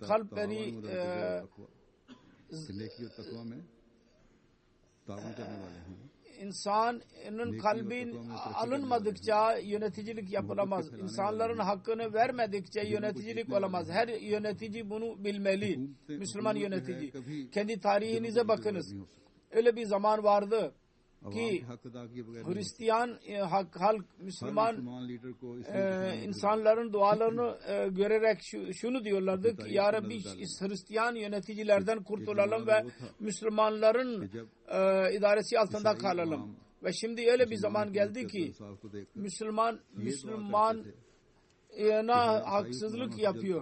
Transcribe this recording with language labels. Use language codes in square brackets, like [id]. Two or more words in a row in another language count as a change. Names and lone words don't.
[tr] Kalpleri insanın kalbin alınmadıkça yöneticilik yapılamaz. İnsanların hakkını vermedikçe yöneticilik olamaz. Her yönetici bunu bilmeli. Müslüman yönetici. Kendi tarihinize bakınız. öyle bir zaman vardı [hi] आवाम [tr] ki [hi] के हक अदा किए बगैर [tr] Hristiyan halk, Müslüman [hi] मुसलमान लीडर को इस [tr] insanların dualarını görerek şunu diyorlardı ki ya Rabbi Hristiyan yöneticilerden kurtulalım ve Müslümanların idaresi altında kalalım. Ve şimdi öyle bir zaman geldi ki Müslüman haksızlık yapıyor.